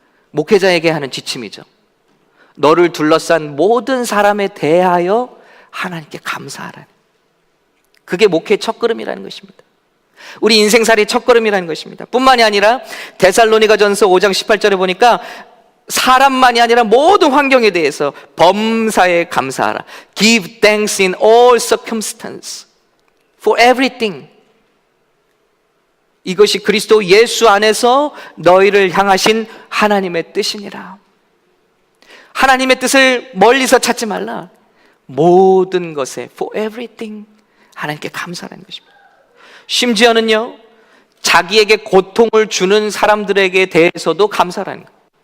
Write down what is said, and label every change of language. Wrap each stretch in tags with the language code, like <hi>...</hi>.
<ko>목회자에게 하는 지침이죠. 너를 둘러싼 모든 사람에 대하여 하나님께 감사하라. 그게 목회의 첫걸음이라는 것입니다. 우리 인생살이의 첫걸음이라는 것입니다. 뿐만이 아니라 데살로니가전서 5장 18절에 보니까 사람만이 아니라 모든 환경에 대해서 범사에 감사하라.</ko> <en>Give thanks in all circumstances for everything.</en> <ko>이것이 그리스도 예수 안에서 너희를 향하신 하나님의 뜻이니라. 하나님의 뜻을 멀리서 찾지 말라. 모든 것에</ko> <en>for everything</en> <ko>하나님께 감사하는 것입니다. 심지어는요, 자기에게 고통을 주는 사람들에게 대해서도 감사하는 거예요.</ko>